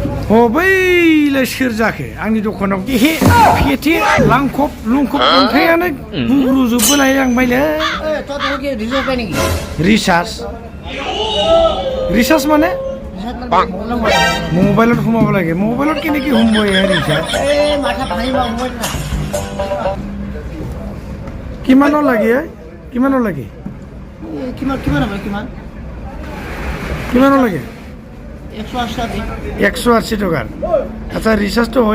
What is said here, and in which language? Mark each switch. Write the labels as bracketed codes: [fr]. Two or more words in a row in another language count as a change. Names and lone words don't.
[brx] बैलाय सोर जाखो आंनि दखानाव गेहे फेथे लांखब लुंखब अन्थायानो गुग्रुजोबबोलाय लांबायलै रिचार्ज [as] মানে মোবাইলত সোমাব লাগে মোবাইলত কেনেকৈ সোমাব এয়া ৰিচাৰ্জ কিমানৰ লাগে কিমানৰ লাগে কিমানৰ লাগে 180 টকাৰ আচ্ছা ৰিচাৰ্জটো হৈ